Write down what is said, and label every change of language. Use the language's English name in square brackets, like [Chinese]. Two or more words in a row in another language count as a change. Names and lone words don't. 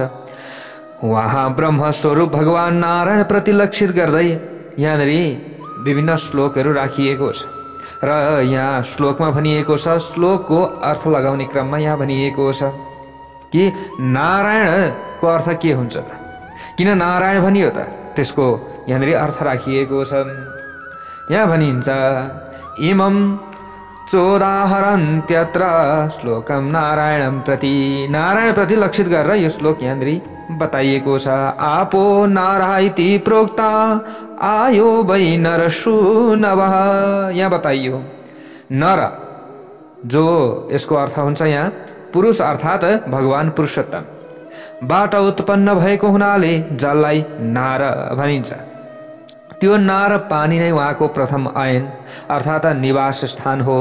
[Nepali] उहाँ ब्रह्म स्वरूप भगवान नारायण प्रति लक्षित गर्दै यहाँनिर विभिन्न श्लोकहरू राखिएको छ र यहाँ श्लोकमा भनिएको छ, श्लोकको अर्थ लगाउने क्रममा यहाँ भनिएको छ कि नारायणको अर्थ के हुन्छ त, किन नारायण भनियो त, त्यसको यहाँनिर अर्थ राखिएको छ। यहाँ भनिन्छ [Sanskrit] इमं चोदाहरन्त्यत्र श्लोकम नारायणं प्रति। [Nepali] नारायण प्रति लक्षित गरेर यो श्लोक यहाँनिर बताइएको छ। [Sanskrit] आपो नारा इति प्रोक्ता आयो वै नरसूनवः। [Nepali] यहाँ बताइयो नर, जो यसको अर्थ हुन्छ यहाँ पुरुष अर्थात् भगवान पुरुषोत्तम बाट उत्पन्न भएको हुनाले जललाई नार भनिन्छ। त्यो नार पानी नै उहाँको प्रथम अयन अर्थात् निवास स्थान हो।